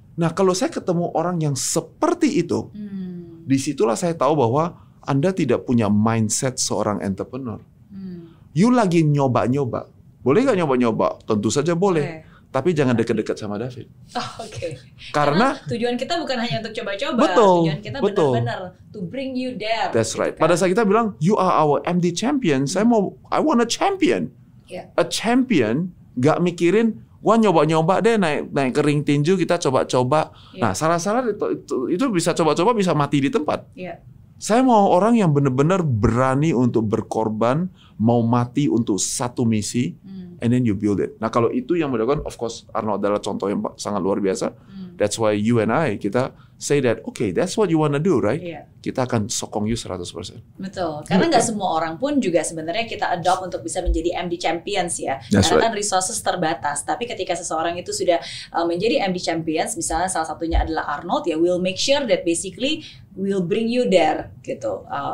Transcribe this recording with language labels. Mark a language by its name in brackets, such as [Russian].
[Indonesian] Nah kalau saya ketemu orang yang seperti itu, disitulah saya tahu bahwa Anda tidak punya mindset seorang entrepreneur. You lagi nyoba-nyoba. Boleh nggak nyoba-nyoba? Tentu saja boleh. [English] Okay. [Indonesian] Tapi jangan dekat-dekat sama David. Oh, Oke. Karena tujuan kita bukan hanya untuk coba-coba. Betul, Tujuan kita benar-benar [English] to bring you there. That's right. [Indonesian] Kan? Pada saat kita bilang, [English] you are our MD champion, I want a champion. Yeah. [Indonesian] A champion gak mikirin, wah nyoba-nyoba deh naik ke ring tinju, kita coba-coba. [English] Yeah. [Indonesian] Nah, salah-salah itu bisa coba-coba, bisa mati di tempat. [English] Yeah. [Indonesian] Saya mau orang yang benar-benar berani untuk berkorban, mau mati untuk satu misi, [English] and then you build it. [Indonesian] Nah, kalau itu yang dilakukan, [English] of course, [Indonesian] Arnold adalah contoh yang sangat luar biasa. [English] That's why you and I, [Indonesian] kita [English] say that, okay, that's what you wanna do, right? Yeah. [Indonesian] Kita akan sokong you 100%. Betul, karena nggak semua orang pun juga sebenarnya kita adopt untuk bisa menjadi MD Champions ya. [English] That's [Indonesian] Karena kan resources terbatas. Tapi ketika seseorang itu sudah menjadi MD Champions, misalnya salah satunya adalah Arnold, ya [English] we'll make sure that basically we'll bring you there [Indonesian] gitu.